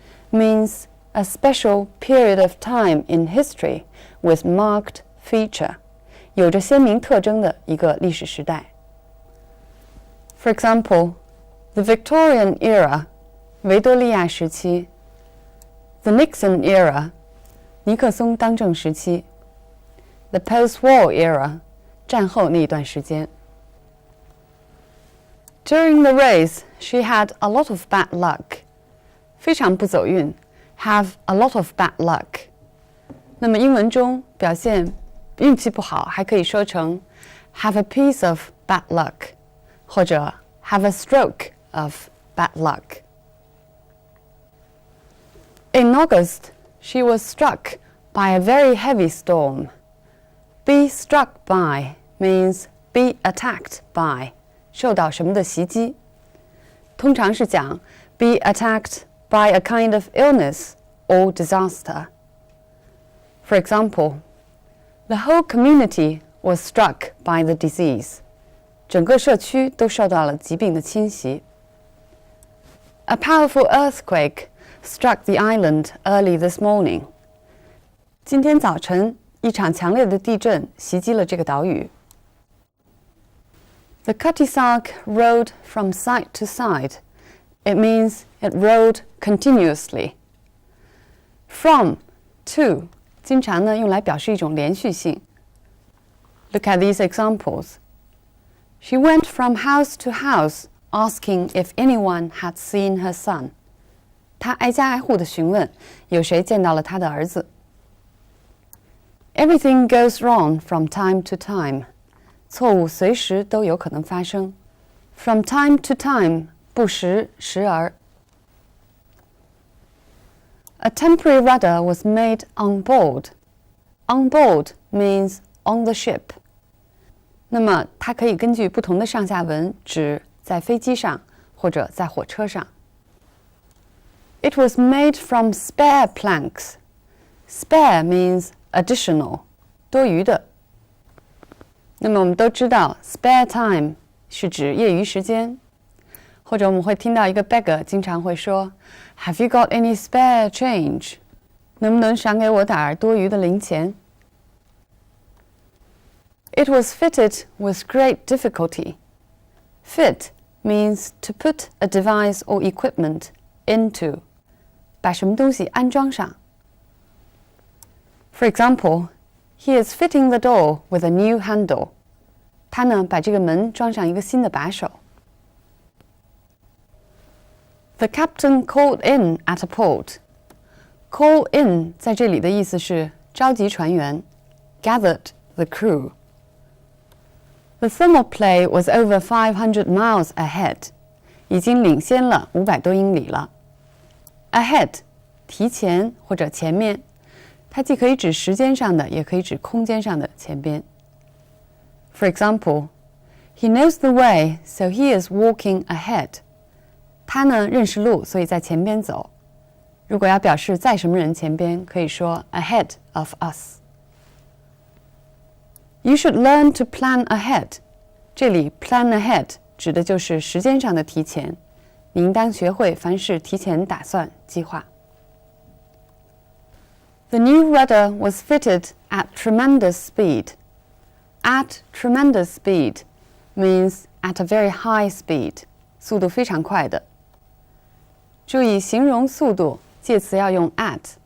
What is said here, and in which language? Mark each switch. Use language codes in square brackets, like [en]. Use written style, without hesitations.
[en] Means a special period of time in history with marked feature. [zh] 有着鲜明特征的一个历史时代。 [en] For example, the Victorian era, [zh] 维多利亚时期。 [en] The Nixon era, [zh] 尼克松当政时期。 [en] The post-war era, [zh] 战后那一段时间。 [en] During the race, she had a lot of bad luck. [zh] 非常不走运 [en] have a lot of bad luck. [zh] 那么英文中表现运气不好还可以说成 [en] have a piece of bad luck [zh] 或者 [en] have a stroke of bad luck. In August, she was struck by a very heavy storm. Be struck by means be attacked by, [zh] 受到什么的袭击。通常是讲 [en] be attacked by a kind of illness or disaster. For example, the whole community was struck by the disease. [zh] 整个社区都受到了疾病的侵袭。 [en] A powerful earthquake struck the island early this morning. [zh] 今天早晨，一场强烈的地震袭击了这个岛屿。 [en] The Cutty Sark rode from side to side. It means it rode continuously. [zh] From, to 经常呢用来表示一种连续性。 [en] Look at these examples. She went from house to house asking if anyone had seen her son. [zh] 她挨家挨户地询问有谁见到了她的儿子。 [en] Everything goes wrong from time to time. [zh] 错误随时都有可能发生。 [en] From time to time, [zh] 不时，时而。 [en] A temporary rudder was made on board. On board means on the ship. [zh] 那么它可以根据不同的上下文指在飞机上或者在火车上。 [en] It was made from spare planks. Spare means additional, [zh] 多余的。那么我们都知道 spare time 是指业余时间，或者我们会听到一个 beggar 经常会说 [en] Have you got any spare change? [zh] 能不能赏给我点儿多余的零钱？ [en] It was fitted with great difficulty. Fit means to put a device or equipment into. [zh] 把什么东西安装上。 [en] For example, he is fitting the door with a new handle. [zh] 他呢，把这个门装上一个新的把手。 [en] The captain called in at a port. [zh] Call in 在这里的意思是召集船员 ， [en] gathered the crew. The thermoplay was over 500 miles ahead. [zh] 已经领先了500多英里了。 Ahead 提前或者前面，它既可以指时间上的，也可以指空间上的前边。 [en] For example, he knows the way, so he is walking ahead. [zh] 他呢认识路，所以在前边走。如果要表示在什么人前边，可以说 [en] ahead of us. You should learn to plan ahead. [zh] 这里 plan ahead 指的就是时间上的提前。你应当学会凡事提前打算、计划。 [en] The new rudder was fitted at tremendous speed. At tremendous speed means at a very high speed. [zh] 速度非常快的。注意形容速度，介词要用 at。